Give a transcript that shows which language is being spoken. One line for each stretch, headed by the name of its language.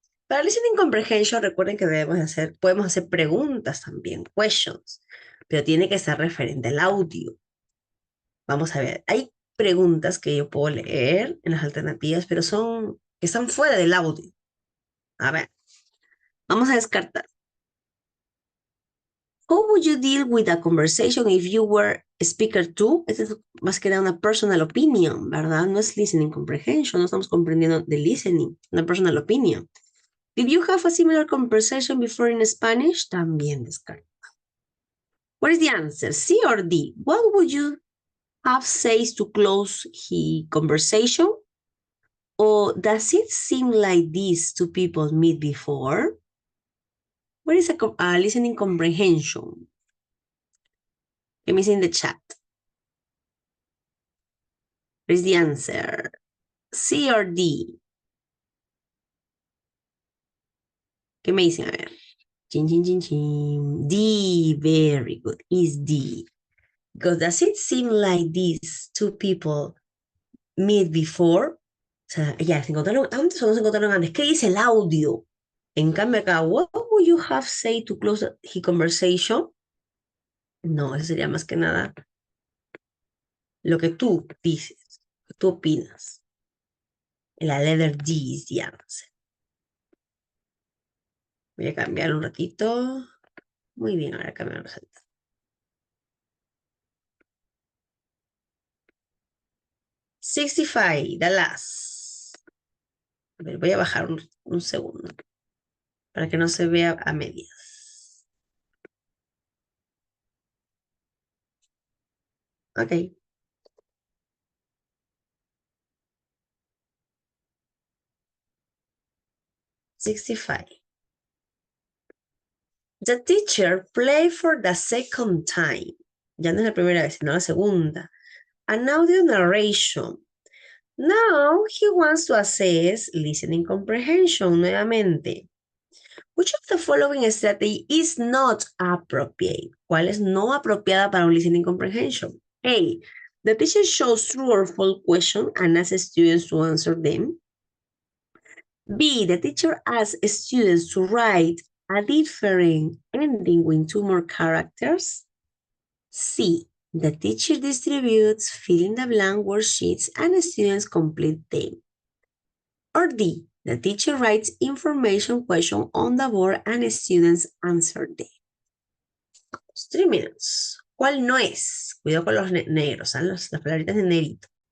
Spanish: Para listening comprehension, recuerden que podemos hacer preguntas también, questions, pero tiene que ser referente al audio. Vamos a ver, hay preguntas que yo puedo leer en las alternativas, pero que están fuera del audio. A ver, vamos a descartar.
English: How would you deal with a conversation if you were a speaker too?
Spanish: Esta es más que nada una
English: personal opinion,
Spanish: ¿verdad? No es listening comprehension, no estamos comprendiendo de listening, una
English: personal opinion. Did you have a similar conversation before in Spanish?
Spanish: También descarta.
English: What is the answer? C or D? What would you have said to close the conversation? Or does it seem like these two people meet before? What is a listening comprehension? Let me see in the chat. What is the answer? C or D?
Spanish: ¿Qué me dicen? A ver. Chin, chin, chin, chin. D,
English: very good. Is D. Because does it seem like these two people meet before?
Spanish: O sea, ya se encontraron antes o no se encontraron antes. ¿Qué dice el audio? En cambio acá,
English: what would you have said to close the conversation?
Spanish: No, eso sería más que nada lo que tú dices, lo que tú opinas.
English: La letter D is the answer.
Spanish: Voy a cambiar un ratito. Muy bien, ahora cambiamos el 65,
English: the last.
Spanish: A ver, voy a bajar un segundo para que no se vea a medias.
English: Ok. 65. The teacher played for the second time.
Spanish: Ya no es la primera vez, sino la segunda.
English: An audio narration. Now he wants to assess listening comprehension nuevamente. Which of the following strategy is not appropriate?
Spanish: ¿Cuál es no apropiada para un listening comprehension?
English: A. The teacher shows true or false questions and asks students to answer them. B. The teacher asks students to write a different ending with two more characters. C. The teacher distributes fill in the blank worksheets and students complete them. Or D. The teacher writes information question on the board and students answer them. 3 minutes.
Spanish: ¿Cuál no es? Cuidado con los negros, ¿sabes? Las palabritas de negrito.